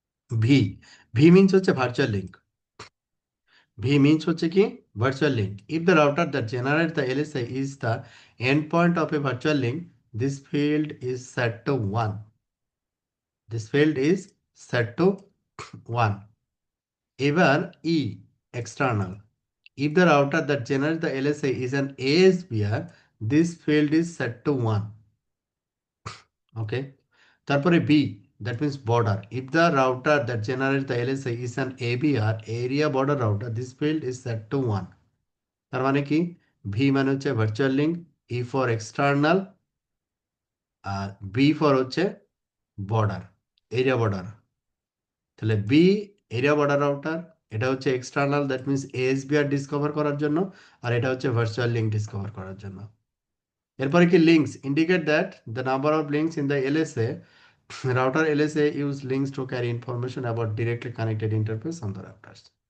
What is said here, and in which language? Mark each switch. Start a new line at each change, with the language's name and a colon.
Bangla: V, V means হচ্ছে virtual link. V means হচ্ছে কি virtual link.
English: If the router that generate the LSI is the end point of a virtual link, this field is set to 1। This field is set to 1। এবার E external, if the router that generates the LSA is an ASBR, this field is set to 1. Okay. তারপরে B, that means border. If the router that generates the LSA is an ABR, area border router, this field is set to 1.
Bangla: তার মানে কি? V মানে হচ্ছে virtual link, E for external, আর B for হচ্ছে border, area border. তাহলে B area border router, এটা হচ্ছে external,
English: that means
Bangla: এএসবিআর discover করার জন্য, আর এটা হচ্ছে ভার্চুয়াল লিঙ্ক ডিসকভার করার জন্য।
English: এরপরে কি links indicate that the number of links in the LSA router LSA use links to carry information about directly connected interface on the routers.